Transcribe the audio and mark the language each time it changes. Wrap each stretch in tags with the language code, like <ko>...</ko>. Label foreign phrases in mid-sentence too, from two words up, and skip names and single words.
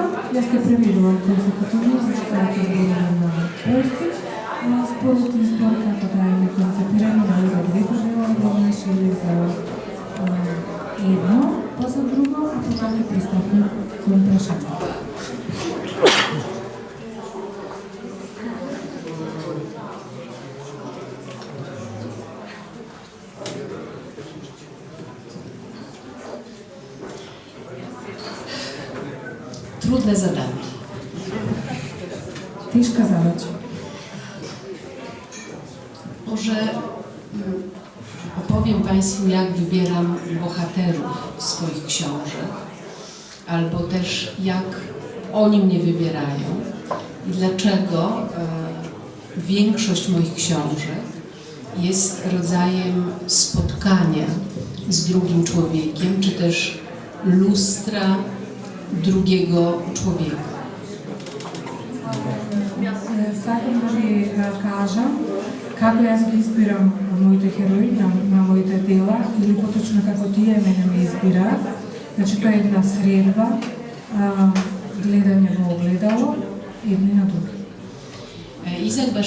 <mk>Јас ќе преведувам консекутивно, зашто ќе зборувам на полски. Според избор како да е концепирано дали за двете дела еднаш или за едно, па за друго, а потоа ќе пристапиме кон прашањето.</mk> <pl>Trudne zadanie.</pl> <mk>Тешка задача.</mk> <pl>Może opowiem Państwu, jak wybieram bohaterów swoich książek, albo też jak oni mnie wybierają i dlaczego większość moich książek jest rodzajem spotkania z drugim człowiekiem, czy też lustra drugiego człowieka.</pl> <mk>Сакам да ви кажам како јас ги избирам моите херои на моите дела, или поточно како тие мене ме избираат. Значи тоа е една средба, гледање во огледало, едни на други.</mk>